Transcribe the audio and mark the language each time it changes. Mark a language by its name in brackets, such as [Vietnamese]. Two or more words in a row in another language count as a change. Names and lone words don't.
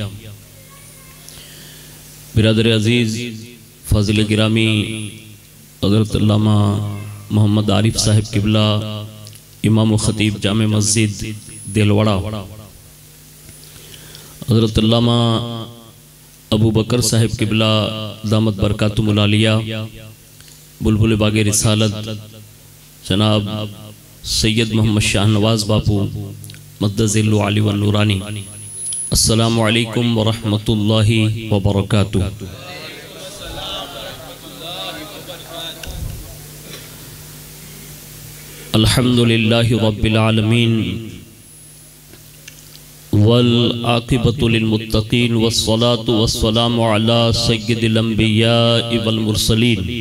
[Urdu] برادر عزیز فاضل گرامی حضرت علامہ محمد عارف صاحب قبلہ امام و خطیب جامع مسجد دلواڑہ حضرت علامہ ابو بکر صاحب قبلہ [Arabic] دامت بركاتهم العالية [Urdu] بلبل باغ رسالت جناب سید محمد شاہ نواز باپو [Arabic] مد ظله العالي [Urdu] و نورانی. [Arabic] السلام عليكم ورحمة الله وبركاته. الحمد لله رب العالمين والعاقبة للمتقين والصلاة والسلام على سيد الأنبياء والمرسلين